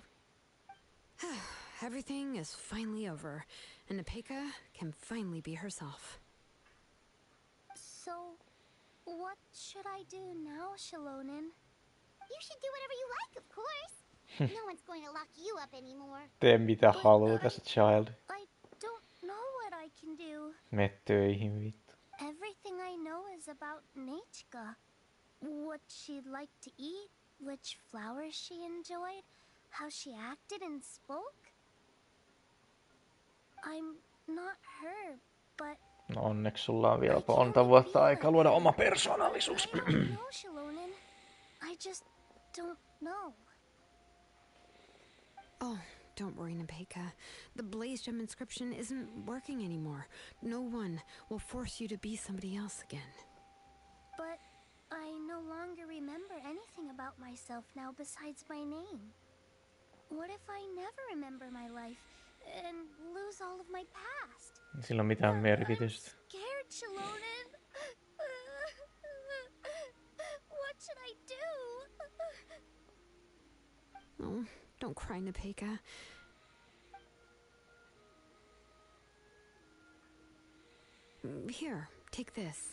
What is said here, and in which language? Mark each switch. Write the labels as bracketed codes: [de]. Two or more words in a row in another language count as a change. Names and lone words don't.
[en] Everything is finally over, and Nepeka can finally be herself. So, what should I do now, Shalonen? You should do whatever you like, of course. No one's going to lock you up anymore. [fi] Tee mitä haluat [en] as a child. I don't know what I can do. [fi] Mene töihin, vittu. [en] Everything I know is about Nechka. What she'd like to eat, which flowers she enjoyed, how she acted and spoke. I'm not her, but... [fi] No onneksi sulla on vielä monta vuotta aikaa luoda oma persoonallisuus. [en] No, Shalonen. I just don't know. Oh, don't worry, Nepeka. The Blaze Gem inscription isn't working anymore. No one will force you to be somebody else again. But I no longer remember anything about myself now besides my name. What if I never remember my life and lose all of my past? [fi] Sillä on mitään merkitystä. [en] I'm scared, Shalonen. What should I do? Oh, don't cry, Nepeka. Here, take this.